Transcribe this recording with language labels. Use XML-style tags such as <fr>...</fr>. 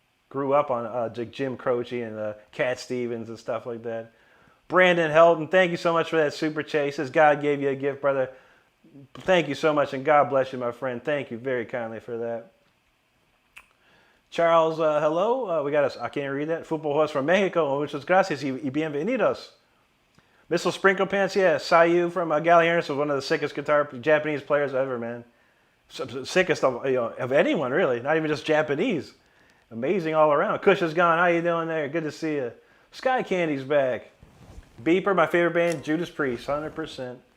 <en>Grew up on Jim Croce and Cat Stevens and stuff like that. Brandon Helton, thank you so much for that super chat. He says, God gave you a gift, brother. Thank you so much, and God bless you, my friend. Thank you very kindly for that. Charles, hello. We got I can't read that. Football host from Mexico.</en> <es>Muchas gracias y bienvenidos.</es> <en>Missile Sprinkle Pants, yeah. Sayu from Gallagher was one of the sickest Japanese players ever, man. Sickest of anyone, really. Not even just Japanese. Amazing all around. Kush is gone. How you doing there? Good to see you. Sky Candy's back. Beeper, my favorite band, Judas Priest, 100%.</en>